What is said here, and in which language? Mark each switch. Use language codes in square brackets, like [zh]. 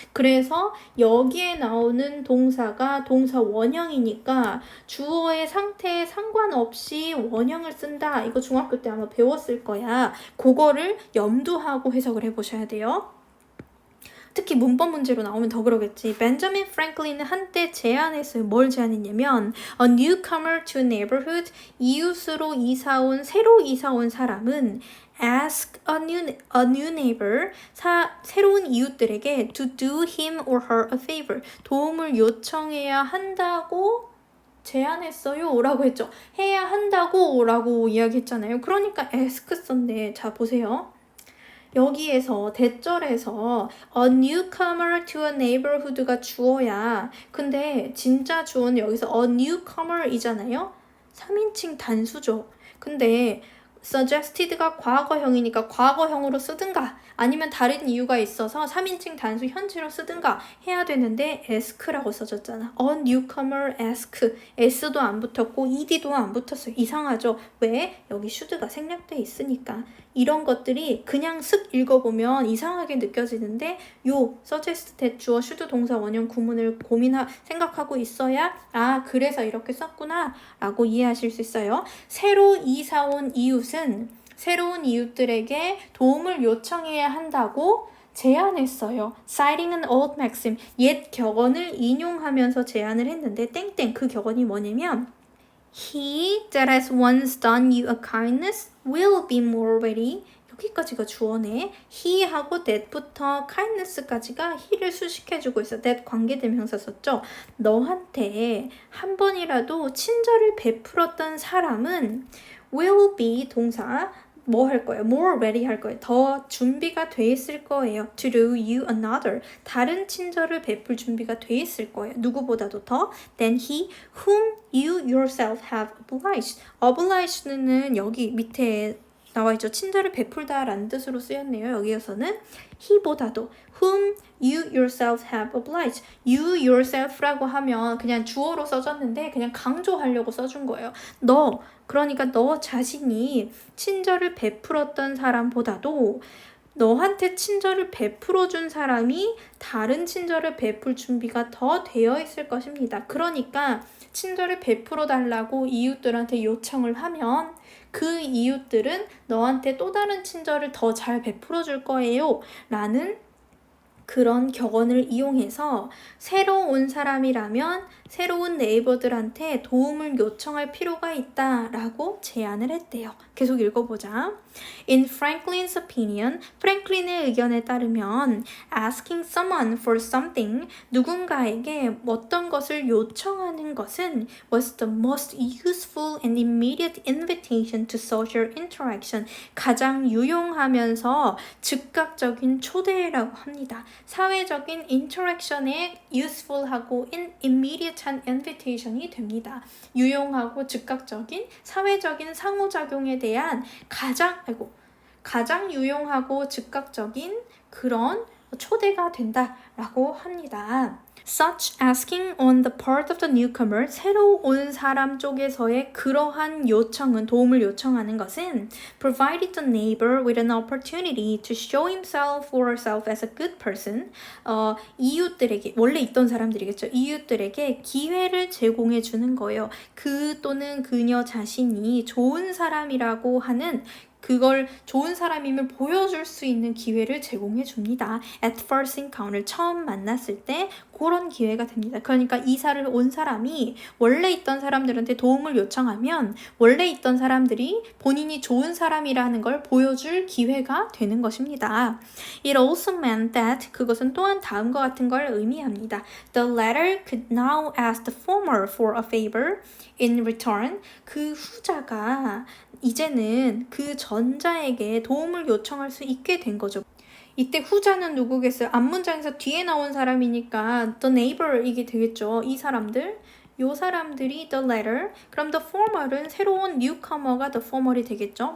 [ko] 그래서 여기에 나오는 동사가 동사 원형이니까 주어의 상태에 상관없이 원형을 쓴다. 이거 중학교 때 아마 배웠을 거야. 그거를 염두하고 해석을 해보셔야 돼요. 특히 문법 문제로 나오면 더 그러겠지. 벤저민 프랭클린은 한때 제안했어요. [en] 뭘 제안했냐면 A newcomer to a neighborhood, [ko] 이웃으로 새로 이사 온 사람은 [en] ask a new neighbor, [ko] 새로운 이웃들에게 [en] to do him or her a favor, [ko] 도움을 요청해야 한다고 제안했어요 라고 했죠. 해야 한다고 라고 이야기했잖아요. 그러니까 ask 썼네. 자 보세요. 여기에서 대절에서 a newcomer to a neighborhood가 주어야. 근데 진짜 주어는 여기서 a newcomer 이잖아요. 3인칭 단수죠. 근데 suggested가 과거형이니까 과거형으로 쓰든가 아니면 다른 이유가 있어서 3인칭 단수 현재로 쓰든가 해야 되는데 ask라고 써졌잖아. [en] A newcomer ask. [ko] s도 안 붙었고 ed도 안 붙었어요. 이상하죠? 왜? 여기 should가 생략돼 있으니까. 이런 것들이 그냥 슥 읽어보면 이상하게 느껴지는데 요 suggest that 주어 should 동사 원형 구문을 생각하고 있어야 그래서 이렇게 썼구나 라고 이해하실 수 있어요. 새로 이사 온 이웃은 새로운 이웃들에게 도움을 요청해야 한다고 제안했어요. [en] Citing an old maxim, [ko] 옛 격언을 인용하면서 제안을 했는데 땡땡 그 격언이 뭐냐면 [en] He that has once done you a kindness will be more ready. [ko] 여기까지가 주어네. he하고 that부터 kindness까지가 he를 수식해주고 있어. that 관계대명사 썼죠. 너한테 한 번이라도 친절을 베풀었던 사람은 [en] will be [ko] 동사 뭐 할 거예요? [en] more ready [ko] 할 거예요. 더 준비가 돼 있을 거예요. [en] to do you another. [ko] 다른 친절을 베풀 준비가 돼 있을 거예요. 누구보다도 더 [en] than he whom you yourself have obliged. [ko] obliged는 여기 밑에 나와 있죠. 친절을 베풀다 라는 뜻으로 쓰였네요. 여기에서는 [en] he보다도 whom you yourself have obliged. [ko] you yourself라고 하면 그냥 주어로 써졌는데 그냥 강조하려고 써준 거예요. 그러니까 너 자신이 친절을 베풀었던 사람보다도 너한테 친절을 베풀어준 사람이 다른 친절을 베풀 준비가 더 되어 있을 것입니다. 그러니까 친절을 베풀어 달라고 이웃들한테 요청을 하면 그 이웃들은 너한테 또 다른 친절을 더 잘 베풀어 줄 거예요 라는 그런 격언을 이용해서 새로 온 사람이라면 새로운 네이버들한테 도움을 요청할 필요가 있다라고 제안을 했대요. 계속 읽어보자. [en] In Franklin's opinion, [ko] 프랭클린의 의견에 따르면 [en] asking someone for something, [ko] 누군가에게 어떤 것을 요청하는 것은 [en] was the most useful and immediate invitation to social interaction, [ko] 가장 유용하면서 즉각적인 초대라고 합니다. 사회적인 interaction에 useful하고 immediate한 invitation이 됩니다. 유용하고 즉각적인 사회적인 상호작용에 대한 가장 유용하고 즉각적인 그런 초대가 된다라고 합니다. [en] Such asking on the part of the newcomer, [ko] 새로 온 사람 쪽에서의 그러한 요청은, 도움을 요청하는 것은 [en] provided the neighbor with an opportunity to show himself or herself as a good person, [ko] 이웃들에게, 원래 있던 사람들이겠죠. 이웃들에게 기회를 제공해 주는 거예요. 그 또는 그녀 자신이 좋은 사람이라고 하는 그걸 좋은 사람임을 보여줄 수 있는 기회를 제공해 줍니다. [en] At first encounter, [ko] 처음 만났을 때 그런 기회가 됩니다. 그러니까 이사를 온 사람이 원래 있던 사람들한테 도움을 요청하면 원래 있던 사람들이 본인이 좋은 사람이라는 걸 보여줄 기회가 되는 것입니다. [en] It also meant that [ko] 그것은 또한 다음과 같은 걸 의미합니다. [en] The latter could now ask the former for a favor in return. [ko] 그 후자가 이제는 그 전자에게 도움을 요청할 수 있게 된 거죠. 이때 후자는 누구겠어요? 앞문장에서 뒤에 나온 사람이니까 the neighbor 이게 되겠죠. 이 사람들. 요 사람들이 the latter. 그럼 the former은 새로운 newcomer가 the former이 되겠죠.